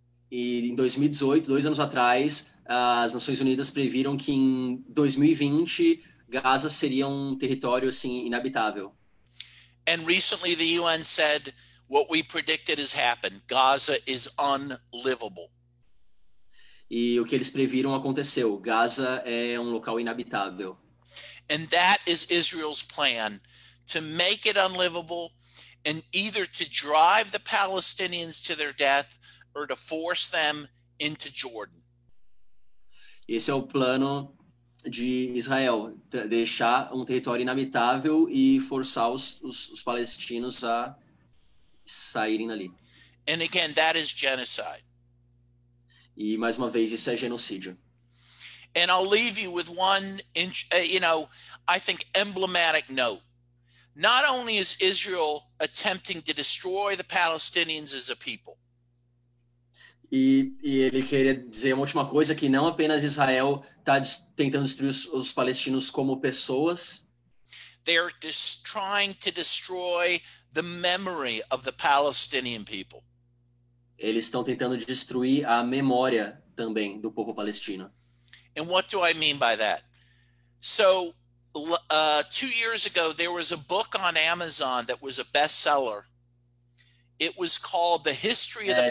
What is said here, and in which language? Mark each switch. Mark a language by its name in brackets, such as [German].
[Portuguese] E em 2018, 2 anos atrás, as Nações Unidas previram que em 2020 Gaza seria um território assim inabitável. [English] And recently the UN said what we predicted has happened. Gaza is unlivable. [Portuguese] E o que eles previram aconteceu. Gaza é um local inabitável. [English] And that is Israel's plan, to make it unlivable and either to drive the Palestinians to their death or to force them into Jordan. [Portuguese] Esse é o plano de Israel, deixar um território inabitável e forçar os palestinos a saírem dali. [English] And again, that is genocide. [Portuguese] E mais uma vez, isso é genocídio. [English] And I'll leave you with one, I think emblematic note. Not only is Israel attempting to destroy the Palestinians as a people. [Portuguese] E ele queria dizer uma última coisa, que não apenas Israel está tentando destruir os palestinos como pessoas, [English] they're trying to destroy the memory of the Palestinian people. [Portuguese] eles estão tentando destruir a memória também do povo palestino. [English] And what do I mean by that? So 2 years ago, there was a book on Amazon that was a bestseller. It was called The History of the